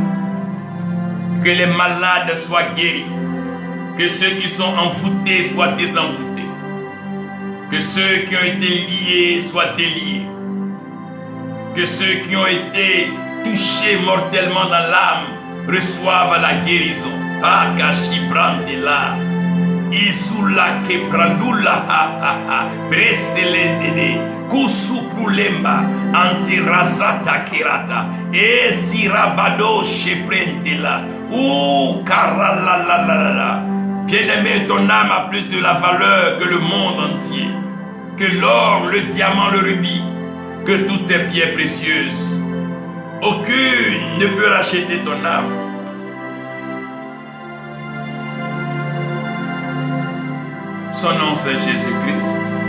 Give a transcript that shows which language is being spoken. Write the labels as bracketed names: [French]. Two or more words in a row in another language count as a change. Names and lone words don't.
[French] Que les malades soient guéris. Que ceux qui sont envoûtés soient désenvoûtés. Que ceux qui ont été liés soient déliés. Que ceux qui ont été touchés mortellement dans l'âme reçoivent la guérison. Akashi brandela. Isula ke brandula breselendede kusupulemba antirazata kirata esirabado sheprendela ou karalalala. Bien-aimé, ton âme a plus de la valeur que le monde entier, que l'or, le diamant, le rubis, que toutes ces pierres précieuses. Aucune ne peut racheter ton âme. Son nom c'est Jésus-Christ.